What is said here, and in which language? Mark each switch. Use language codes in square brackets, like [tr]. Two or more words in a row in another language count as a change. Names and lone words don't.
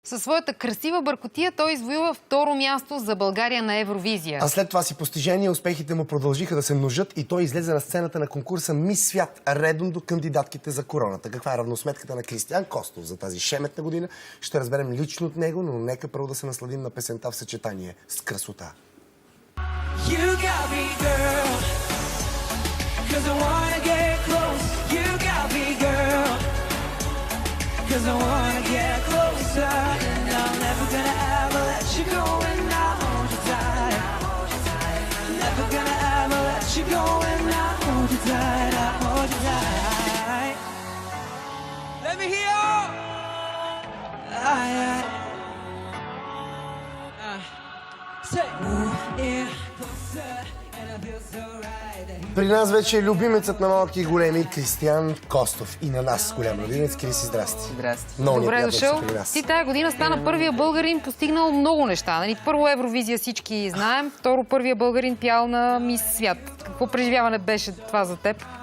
[bg] Със своята красива бъркотия той извоюва второ място за България на Евровизия. А след това си постижение успехите му продължиха да се множат и той излезе на сцената на конкурса Мис Свят, редом до кандидатките за короната. Каква е равносметката на Кристиян Костов за тази шеметна година? Ще разберем лично от него, но нека първо да се насладим на песента в съчетание с красота. [en] Cause I wanna get closer, and I'm never gonna ever let you go, and I hold you tight. Never gonna ever let you go, and I hold you tight, I hold you tight. Let me hear you! Say, yeah, closer, and I feel so right. [bg] При нас вече е любимецът на малки и големи Кристиян Костов. И на нас голям любимец. Криси, здрасти. Здрасти. Много Добре дошъл. Ти тая година стана първия българин, постигнал много неща. Нали? Първо Евровизия всички знаем, второ първия българин пял на Мис Свят. Какво преживяване беше това за теб?